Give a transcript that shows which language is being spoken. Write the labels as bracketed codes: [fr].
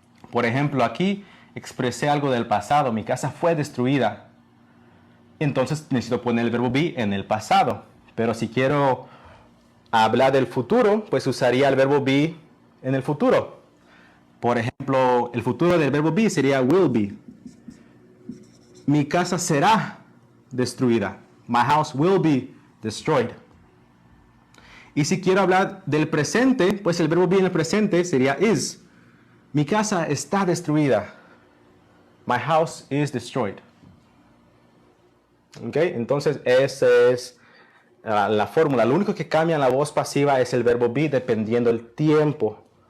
[es] Por ejemplo, aquí expresé algo del pasado. Mi casa fue destruida. Entonces necesito poner el verbo be en el pasado. Pero si quiero hablar del futuro, pues usaría el verbo be en el futuro. Por ejemplo, el futuro del verbo be sería will be. mi casa será destruida. [en] My house will be destroyed. [es] Y si quiero hablar del presente, pues el verbo be en el presente sería is. Mi casa está destruida. [en] My house is destroyed. [es] ¿Ok? Entonces, esa es la fórmula. Lo único que cambia en la voz pasiva es el verbo be dependiendo del tiempo.